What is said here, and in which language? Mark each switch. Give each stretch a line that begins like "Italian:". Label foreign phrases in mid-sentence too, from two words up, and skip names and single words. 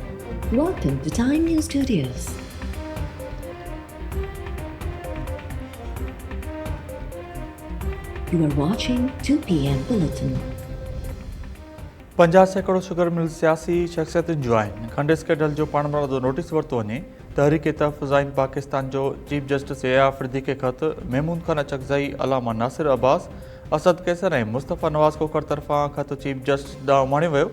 English: Welcome to Time News Studios. You are watching 2 p.m. Bulletin.
Sindhi: 50 सैकड़ो
English: sugar mill
Sindhi: सियासी शख्सियतुनि जो आहिनि। खंड स्कैंडल जो पाणमरादो नोटिस वरितो वञे। तहरीक तहफ़ुज़ाइन पाकिस्तान जो
English: Chief Justice
Sindhi: ए आफरीदी खे ख़त। महमूद खान अचकज़ई, अलामा नासिर अब्बास, असद कैसर ऐं मुस्तफ़ा नवाज़ कोकर तरफ़ां ख़त
English: Chief Justice
Sindhi: ॾांहुं माणियो वियो।